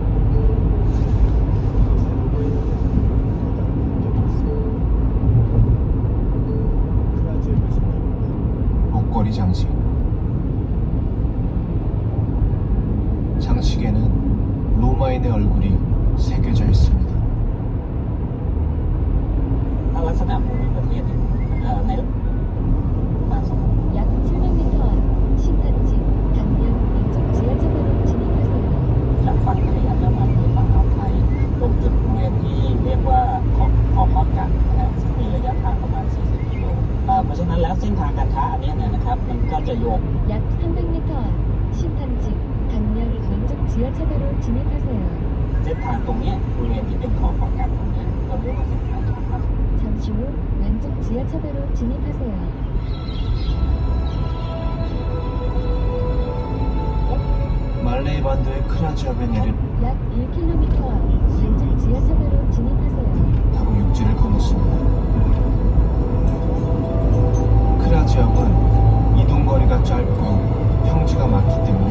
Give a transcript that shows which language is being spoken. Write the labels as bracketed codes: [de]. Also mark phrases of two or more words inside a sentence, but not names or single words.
[ko] 목걸이 장식. 장식에는 로마인의 얼굴이 새겨져 있습니다. [th] ลักษณะภูมิประเทศในบางสมัย [ko] 약 700m 앞 신탄지 당면 왼쪽 지하차도로 진입하세요. [th] จากฝั่งทะเลอันดามันหรือฝั่งอ่าวไทยตรงจุดบริเวณที่เรียกว่าขอบกันนะครับซึ่งมีระยะทางประมาณ 40 กิโลเพราะฉะนั้นแล้วเส้นทางการค้าอันนี้เนี่ยนะครับมันก็จะโยง [ko] 약 300m 앞 신탄지 당면 왼쪽 지하차도로 진입하세요. [th] เส้นทางตรงเนี้ยบริเวณที่เป็นขอบกันตรงเนี้ยเราเรียกว่าเส้นทางการค้า [ko] 잠시 후 왼쪽 지하차도로 진입하세요. 말레이 반도의 크라지압에 내린 약 1km 앞 왼쪽 지하차도로 진입하세요. 타고 육지를 건넜습니다. 크라지압은 이동거리가 짧고 평지가 많기 때문에